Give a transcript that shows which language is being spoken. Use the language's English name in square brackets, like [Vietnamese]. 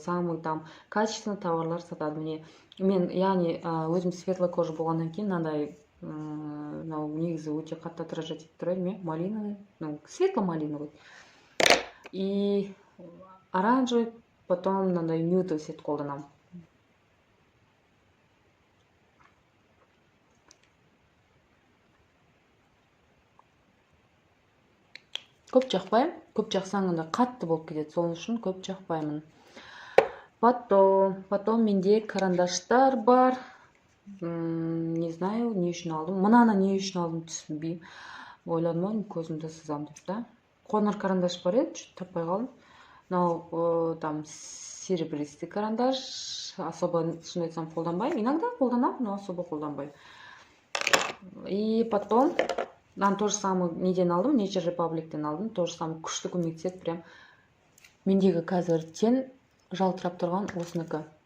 [Russian] Самый там качественный [Kazakh] товарлар сатады. Мен, яғни, өзім светлый кожа болғаннан кейін, мынандай негізі өте қатты отражать етіп тұрады. [Russian] Малиновый, светло-малиновый. И оранжевый, потом мынандай нюдовый свет [Kazakh] қолданамын. Көп жақпаймын. Көп жақсаңында қатты болып кетеді. Сол үшін көп жақпаймын. [Russian] Потом [Kazakh] менде карандаштар бар. [Russian] Не знаю, [Kazakh] не үшін алдым. Мынаны не үшін алдым түсінбеймін. Ойладым, көзімді сызам деп та. Қоңыр карандаш бар еді, таппай қалдым. [Russian] Мынау там серебристый карандаш. [Kazakh] Особо шын айтсам қолданбаймын. Иногда қолданамын, [Russian] но особо [Kazakh] қолданбаймын. [Russian] И потом то же самое [Kazakh] неден алдым, [Russian] Nature Republic'тен алдым. То же самое [Kazakh] күшті көмектеседі прям. Мендегі қазір тен жалтырап тұрған осыныкі.